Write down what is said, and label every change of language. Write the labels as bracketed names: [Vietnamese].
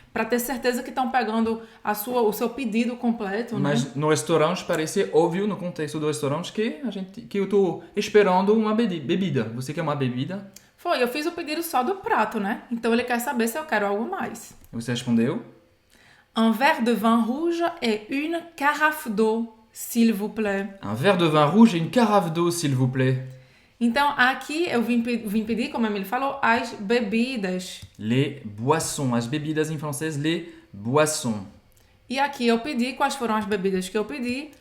[Portuguese] para ter certeza que estão pegando o seu pedido completo, né? Mas no restaurante parece óbvio, no contexto do restaurante, que eu estou esperando uma bebida. Você quer uma bebida? Foi, eu fiz o pedido só do prato, né? Então ele quer saber se eu quero algo mais. Você respondeu? [French] Un verre de vin rouge et une carafe d'eau, s'il vous plaît. Un verre de vin rouge et une carafe d'eau, s'il vous plaît. [Portuguese] Então, aqui eu vim pedir, como a Emily falou, as bebidas. [French] Les boissons. [Portuguese] As bebidas em francês, [French] les boissons. [Portuguese] E aqui eu pedi, quais foram as bebidas que eu pedi?